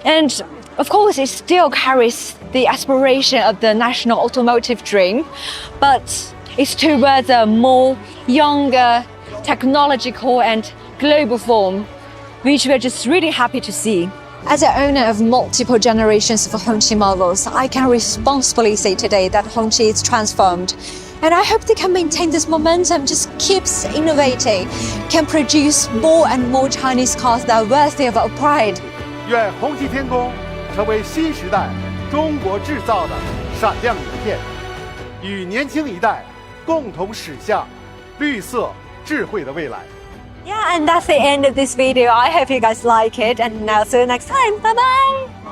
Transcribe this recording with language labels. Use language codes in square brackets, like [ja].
[en] And of course, it still carries the aspiration of the national automotive dream, but it's towards a more younger, technological and global form, which we're just really happy to see. As an owner of multiple generations of Hongqi models, I can responsibly say today that Hongqi is transformed. And I hope they can maintain this momentum, just keeps innovating, can produce more and more Chinese cars that are worthy of our pride. [zh] 愿红旗天空成为新时代中国制造的闪亮名片，与年轻一代共同驶向绿色智慧的未来。 [en] Yeah, and that's the end of this video. I hope you guys like it, and I'll see you next time. Bye bye.